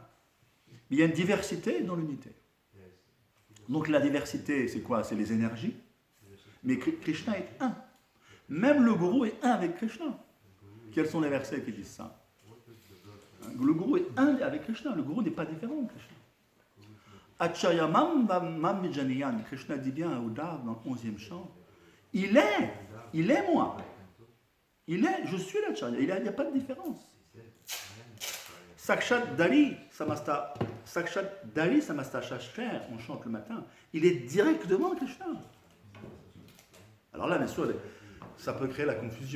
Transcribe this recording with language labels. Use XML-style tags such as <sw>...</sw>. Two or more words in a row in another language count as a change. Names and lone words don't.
<fr>Mais il y a une diversité dans l'unité. Donc, la diversité, c'est quoi? C'est les énergies. Mais Krishna est un. Même le gourou est un avec Krishna. Quels sont les versets qui disent ça? Le gourou est un avec Krishna. Le gourou n'est pas différent de Krishna.</fr> <sa>Achayamam mam vijaniyan.</sa> <fr>Krishna dit bien à Uddhava dans le 11e chant. Il est moi. Je suis l'Acharya. Il n'y a pas de différence.</fr> <sa>Sakshat Dari Samasta Shashter,</sa> <fr>on chante le matin. Il est directement Krishna. Alors là, bien sûr, ça peut créer la confusion.</fr>